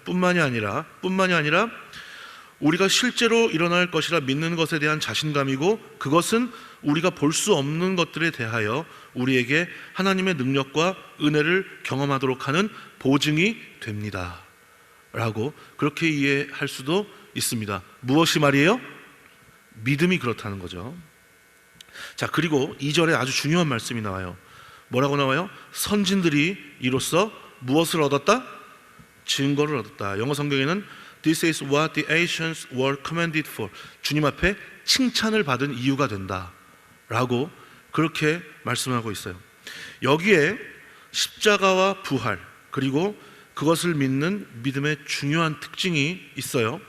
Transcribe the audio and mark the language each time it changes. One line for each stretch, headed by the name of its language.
Korean: 뿐만이 아니라 우리가 실제로 일어날 것이라 믿는 것에 대한 자신감이고, 그것은 우리가 볼 수 없는 것들에 대하여 우리에게 하나님의 능력과 은혜를 경험하도록 하는 보증이 됩니다 라고 그렇게 이해할 수도 있습니다. 무엇이 말이에요? 믿음이 그렇다는 거죠. 자, 그리고 2절에 아주 중요한 말씀이 나와요. 뭐라고 나와요? 선진들이 이로써 무엇을 얻었다? 증거를 얻었다. 영어 성경에는
English: This is what the ancients were commended for.
Korean: 주님 앞에 칭찬을 받은 이유가 된다 라고 그렇게 말씀하고 있어요. 여기에 십자가와 부활, 그리고 그것을 믿는 믿음의 중요한 특징이 있어요.